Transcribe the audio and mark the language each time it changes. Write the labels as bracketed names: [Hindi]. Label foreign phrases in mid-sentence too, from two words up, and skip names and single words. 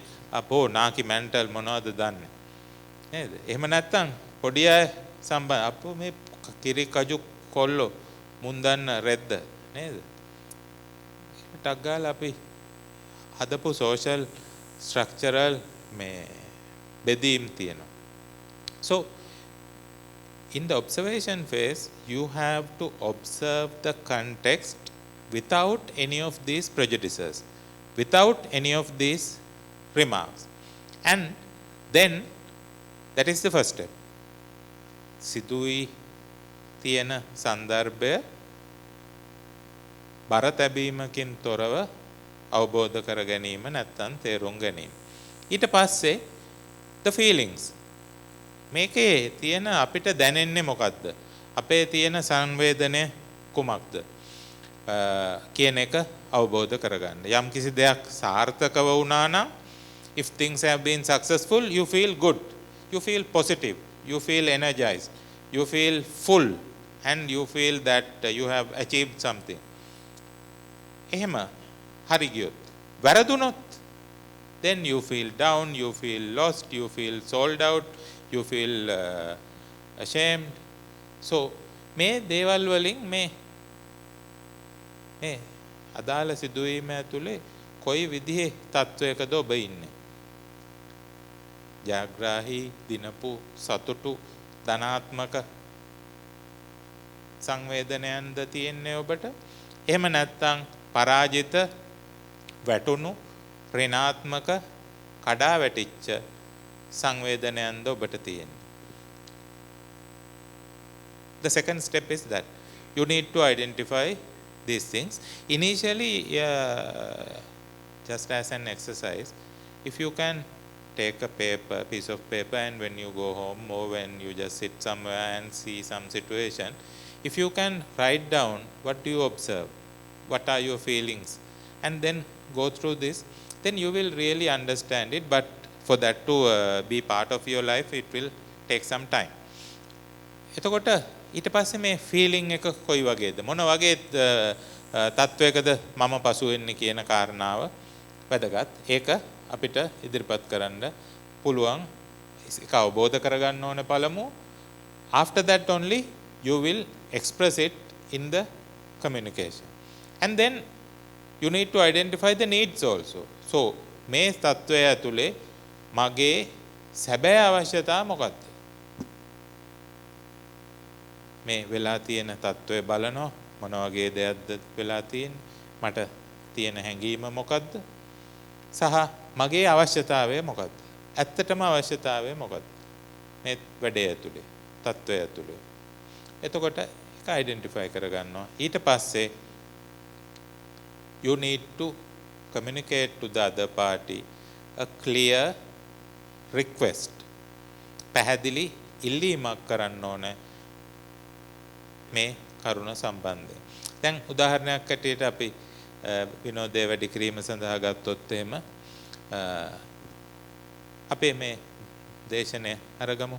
[Sinhala] අපෝ නාකි මැන්ටල් මොනවද දන්නේ නේද? එහෙම නැත්තම් පොඩි අය සම්බන්ධ අපෝ මේ කිරි කජු කොල්ලෝ මුන් දන්න රෙද්ද නේද? ටක් ගාලා අපි හදපු [English] social structural [Sinhala] මේ බෙදීම් තියෙනවා. [English] So in the observation phase you have to observe the context without any of these prejudices, without any of these remarks, and then that is the first step. [Sinhala] සිදුවී තියෙන සන්දර්භය බර තැබීමකින් තොරව අවබෝධ කර ගැනීම නැත්නම් තේරුම් ගැනීම. ඊට පස්සේ [English] the feelings. [Sinhala] මේකේ තියෙන අපිට දැනෙන්නේ මොකද්ද? අපේ තියෙන සංවේදනය කුමක්ද? කියන එක අවබෝධ කරගන්න. යම් කිසි දෙයක් සාර්ථකව වුණා නම් [English] if things have been successful you feel good, you feel positive, you feel energized, you feel full and you feel that you have achieved something. [Sinhala] එහෙම හරි ගියොත් වැරදුනොත් [English] then you feel down, you feel lost, you feel sold out, you feel ashamed. [Sinhala] So මේ දේවල් වලින් මේ අදාළ සිදුවීම ඇතුලේ කොයි විදිහේ තත්වයකද ඔබ ඉන්නේ? ජාග්‍රාහී, දිනපු, සතුටු, ධනාත්මක සංවේදනයන්ද තියෙන්නේ ඔබට? එහෙම නැත්නම් පරාජිත, වැටුණු, ඍණාත්මක, කඩා වැටිච්ච සංවේදනයන්ද ඔබට තියෙන්නේ? [English] The second step is that you need to identify these things. Initially, just as an exercise, if you can take a piece of paper, and when you go home or when you just sit somewhere and see some situation, if you can write down what do you observe, what are your feelings, and then go through this, then you will really understand it. But for that to be part of your life, it will take some time. [Sinhala] එතකොට ඊට පස්සේ මේ ෆීලිං එක කොයි වගේද, මොන වගේ තත්වයකද මම පසු වෙන්නේ කියන කාරණාව වැදගත්. ඒක අපිට ඉදිරිපත් කරන්න පුළුවන්. ඒක අවබෝධ කරගන්න ඕනේ පළමු. [English] After that only you will express it in the communication. And then you need to identify the needs also. [Sinhala] So මේ තත්වය ඇතුලේ මගේ සැබෑ අවශ්‍යතාව මොකක්ද? මේ වෙලා තියෙන තත්වය බලනවා, මොන වගේ දෙයක්ද වෙලා තියෙන්නේ, මට තියෙන හැඟීම මොකක්ද, සහ මගේ අවශ්‍යතාවය මොකක්ද? ඇත්තටම අවශ්‍යතාවය මොකක්ද මේ වැඩේ ඇතුලේ, තත්වය ඇතුලේ? එතකොට ඒක අයිඩෙන්ටිෆයි කරගන්නවා. ඊට පස්සේ [English] you need to communicate to the other party a clear request. [Sinhala] පැහැදිලි ඉල්ලීමක් කරන්න ඕනේ මේ කරුණ සම්බන්ධයෙන්. දැන් උදාහරණයක් ඇටියට අපි විනෝදය වැඩි කිරීම සඳහා ගත්තොත් එහෙම අපේ මේ දේශනය අරගමු.